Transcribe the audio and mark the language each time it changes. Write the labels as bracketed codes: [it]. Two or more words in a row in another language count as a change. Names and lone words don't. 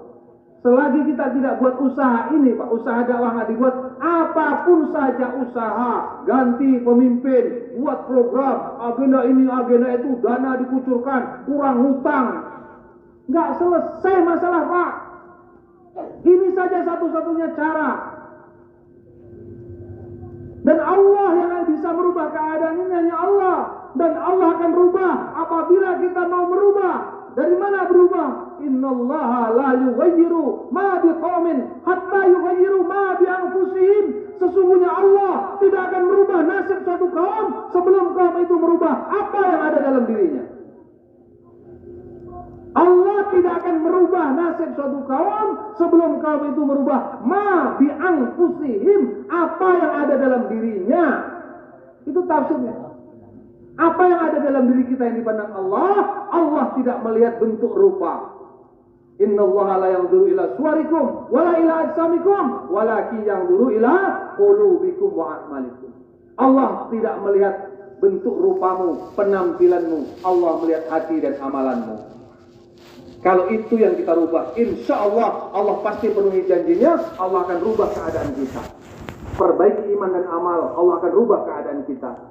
[id] Selagi kita tidak buat usaha ini, Pak, usaha dakwah nggak dibuat, apapun saja usaha, ganti pemimpin, buat program, agenda ini, agenda itu, dana dikucurkan, kurang hutang, nggak selesai masalah, Pak. Ini saja satu-satunya cara. Dan Allah yang bisa merubah keadaan ini, hanya Allah. Dan Allah akan rubah apabila kita mau merubah. Dari mana berubah? [ar] إن الله لا يغير ما بقوم حتى يغيروا ما بأنفسهم. [id] Sesungguhnya Allah tidak akan merubah nasib suatu kaum sebelum kaum itu merubah apa yang ada dalam dirinya. Allah tidak akan merubah nasib suatu kaum sebelum kaum itu merubah [ar] ما بأنفسهم, [id] apa yang ada dalam dirinya. Itu tafsirnya. Apa yang ada dalam diri kita yang dipandang Allah, Allah tidak melihat bentuk rupa. [ar] إن الله لا ينظر إلى صوركم ولا إلى أجسامكم ولكن ينظر إلى قلوبكم وأعمالكم. [id] Allah tidak melihat bentuk rupamu, penampilanmu. Allah melihat hati dan amalanmu. Kalau itu yang kita rubah, [ar] إن شاء الله, [id] Allah pasti penuhi janjinya. Allah akan rubah keadaan kita. Perbaiki iman dan amal, Allah akan rubah keadaan kita.